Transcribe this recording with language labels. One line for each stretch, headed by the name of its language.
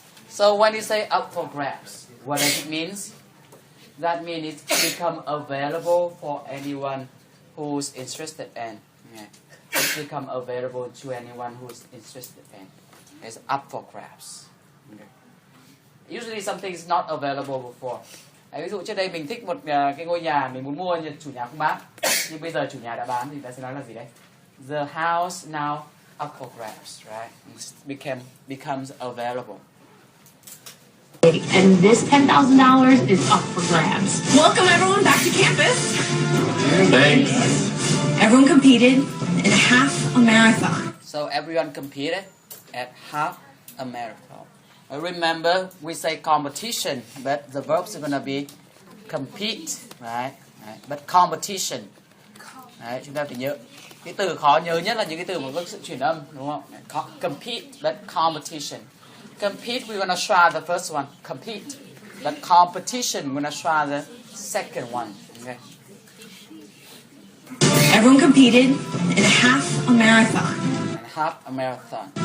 English: So when you say up for grabs, what does it mean? That means it's become available for anyone who's interested in. Yeah. It's become available to anyone who's interested in. It's up for grabs. Okay. Usually something is not available before.
Vietnamese: Ví dụ trước đây mình thích một cái ngôi nhà, mình muốn mua nhưng chủ nhà không bán. Nhưng bây giờ chủ nhà đã bán thì ta sẽ nói là gì đấy?
English: The house now up for grabs, right? It becomes available. And this $10,000 is up for grabs. Welcome everyone back to campus. Thanks. Everyone competed in half a marathon. So everyone competed at half a marathon. Remember, we say competition, but the verbs are going to be compete, right? But competition.
Vietnamese: Đấy, chúng ta phải nhớ. Cái từ khó nhớ nhất là những cái từ mà có sự chuyển âm, đúng không?
English: Compete, but competition. Compete, we're going to try the first one. Compete. But competition, we're going to try the second one. Okay. Everyone competed in half a marathon. half a marathon